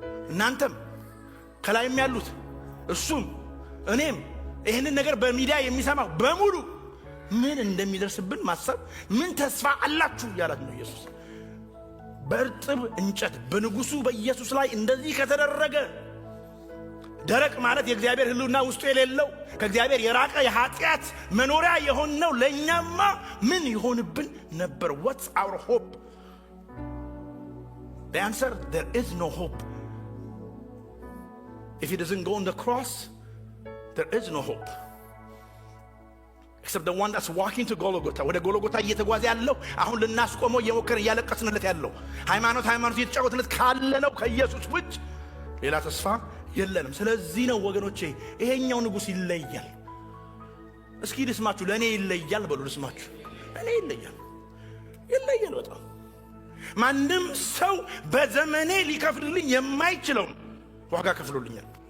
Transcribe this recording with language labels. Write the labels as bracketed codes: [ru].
[am] እናንተም ከላይም ያሉት እሱም እኔም ይህንን ነገር በሚዲያ የሚሰማው በሙሉ ምን እንደሚደርስብን ማሰብ ምን ተስፋ አላችሁ ያላት ነው ኢየሱስ። በእርጥብ እንጨት በንጉሱ በኢየሱስ ላይ እንደዚህ ከተደረገ ደረቅ ማለት የእግዚአብሔር ሕልውና ውስጡ የሌለው ከእግዚአብሔር የራቀ የኃጢአት መኖሪያ የሆነው ለእኛማ ምን ይሆንብን ነበር? [en] What's our hope? The answer, there is no hope. If he doesn't go on the cross, there is no hope. Except the one that's walking to Golgotha. [am] ወደ ጎልጎታ እየተጓዘ ያለው አሁን ልናስቆመው እየሞከርን እያለቀስንለት ያለው ሃይማኖት እየተጫወትለት ካለ ነው ከኢየሱስ ውጭ ሌላ ተስፋ የለንም። ስለዚህ ነው ወገኖቼ ይሄኛው ንጉሥ ይለያል። እስኪ ልስማችሁ፣ ለእኔ ይለያል በሉ። ልስማችሁ፣ እኔ ይለያል በጣም ማንም ሰው በዘመኔ ሊከፍልልኝ የማይችለውን ዋጋ ከፍሎልኛል።